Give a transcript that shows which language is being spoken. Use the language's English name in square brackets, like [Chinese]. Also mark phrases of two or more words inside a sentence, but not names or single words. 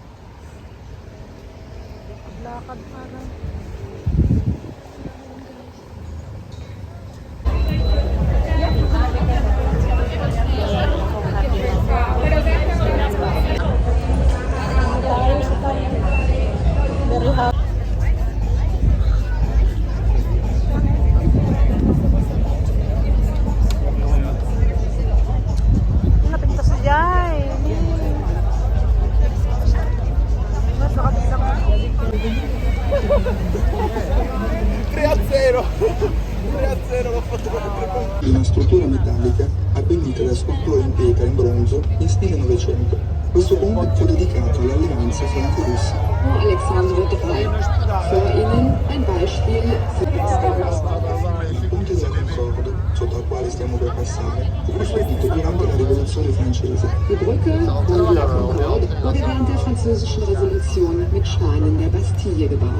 [Filipino] Lakad para. [English] Very hot. [Iloko] Napintas na dyan. [Italian] Una struttura metallica abbellita da sculture in pietra in bronzo in stile Novecento. Questo ponte fu dedicato all'alleanza franco-russa. Alexandre III. [German] Vor Ihnen ein Beispiel für [Italian] Il ponte del Concordo, sotto al quale stiamo per passare, fu costruito durante la rivoluzione francese. [German] Die Brücke Pont la Concorde wurde während der französischen Revolution mit Steinen der Bastille gebaut.